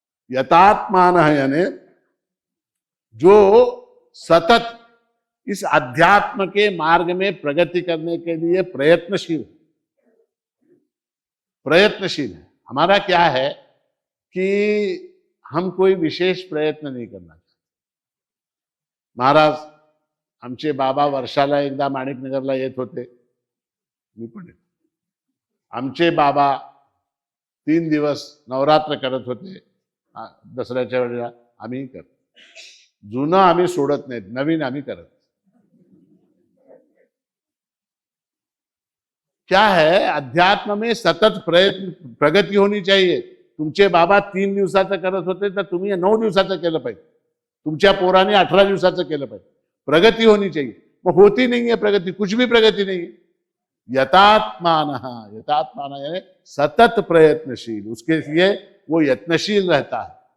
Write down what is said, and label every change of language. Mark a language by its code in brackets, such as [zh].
[hi] यतात्मानः यानी जो सतत इस अध्यात्म के मार्ग में प्रगति करने के लिए प्रयत्नशील है। हमारा क्या है कि हम कोई विशेष प्रयत्न नहीं करना चाहते। [mr] महाराज आमचे बाबा वर्षाला एकदा माणिकनगरला येत होते, मी पण येतो. आमचे बाबा 3 दिवस नवरात्र करत होते दसऱ्याच्या वेळेला, आम्ही करतो. जुनं आम्ही सोडत नाहीत, नवीन आम्ही करत. [hi] क्या है, अध्यात्म में सतत प्रयत्न प्रगती होनी चाहिए. [mr] तुमचे बाबा 3 दिवसाचं करत होते तर तुम्ही 9 दिवसाचं केलं पाहिजे. तुमच्या पोराने 18 दिवसाचं केलं पाहिजे. [hi] प्रगती होनी चाहिए. मग होती नहीं है प्रगति, कुछ भी प्रगति नहीं है. यतात्मान यानी सतत प्रयत्नशील, उसके लिए वो यत्नशील रहता है.